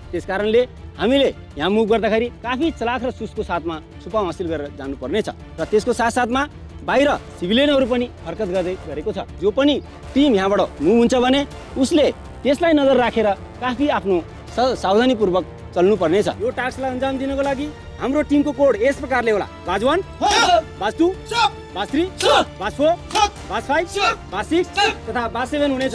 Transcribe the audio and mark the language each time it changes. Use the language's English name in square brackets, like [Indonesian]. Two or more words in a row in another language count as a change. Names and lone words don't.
[Nepali] त्यसकारणले हामीले यहाँ मुभ गर्दाखेरि काफी चलाख र सुसको साथमा छुपाउ हासिल गरेर जानुपर्ने छ र त्यसको साथसाथमा बाहिर सिभिलियनहरु पनि हरकत गर्दै गरेको छ। जो पनि टिम यहाँबाट मुभ हुन्छ भने उसले त्यसलाई नजर राखेर काफी आफ्नो सावधानीपूर्वक चल्नुपर्ने छ। यो टास्कलाई अन्जाम दिनको लागि हाम्रो टिमको कोड यस प्रकारले होला: बाज 1, बाज 2, बाज 3, बाज 4, बाज 5, बाज 6 तथा बाज 7 हुनेछ।